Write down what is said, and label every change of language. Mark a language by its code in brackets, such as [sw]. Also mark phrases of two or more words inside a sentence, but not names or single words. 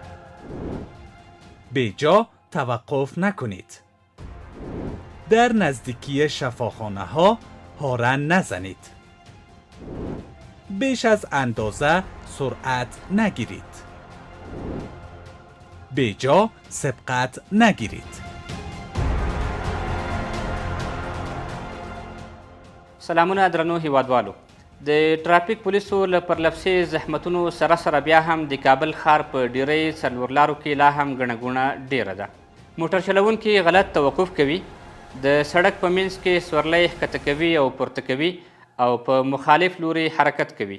[fa] بیجا توقف نکنید. در نزدیکی شفاخانه ها هارن نزنید. بیش از اندازه سرعت نگیرید. بیجا سبقت نگیرید. [ps] سلامونه درنو هیوادوالو. د ټرافیک پولیسو له پرلپسې زحمتونو سره سره بیا هم د کابل ښار په ډیری څلورلارو کې لا هم ګڼه ګوڼه ډیره ده. موټر چلوونکي غلط توقف کوي، د سړک په منځ کې سورلی ښکته کوي او پورته کوي او په مخالف لوري حرکت کوي.